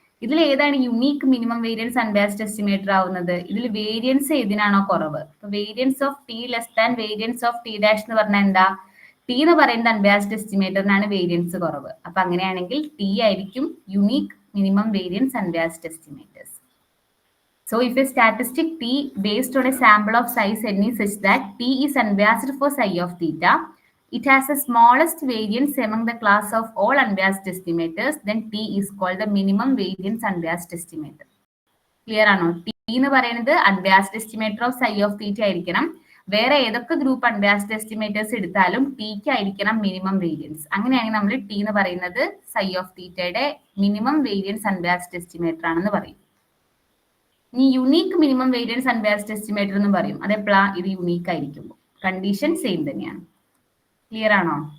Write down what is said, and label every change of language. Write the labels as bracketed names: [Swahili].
[Malayalam] ഇതിൽ ഏതാണ് unique minimum variance unbiased estimator ആവുന്നത്? ഇതിൽ വേരിയൻസ് ഏതിനാണോ കുറവ്? Variance of T less than variance of T dash എന്ന് പറഞ്ഞാൽ എന്താ? ടി എന്ന് പറയുന്നത് അൺബയാസ്ഡ് എസ്റ്റിമേറ്ററിനാണ് വേരിയൻസ് കുറവ്. അപ്പൊ അങ്ങനെയാണെങ്കിൽ ടി ആയിരിക്കും unique minimum variance unbiased estimators. [English] So if a statistic T based on a sample of size n is such that T is unbiased for psi of theta, it has the smallest variance among the class of all unbiased estimators, then T is called the minimum variance unbiased estimator. Clear ആണോ? [Malayalam] T എന്ന് പറയുന്നത് [English] unbiased estimator of psi of theta [Malayalam] ആയിരിക്കണം. വേറെ ഏതൊക്കെ group unbiased estimators എടുത്താലും tick ആയിരിക്കണം minimum variance. അങ്ങനെയാണെങ്കിൽ നമ്മൾ ടി എന്ന് പറയുന്നത് സൈ ഓഫ് തീറ്റയുടെ മിനിമം വേരിയൻസ് അൺബയാസ്ഡ് എസ്റ്റിമേറ്റർ ആണെന്ന് പറയും. ഇനി unique minimum variance unbiased estimator എന്ന് പറയും. അതെപ്പോഴാ? ഇത് യുണീക്ക് ആയിരിക്കുമ്പോൾ. കണ്ടീഷൻ സെയിം തന്നെയാണ്. ക്ലിയർ ആണോ?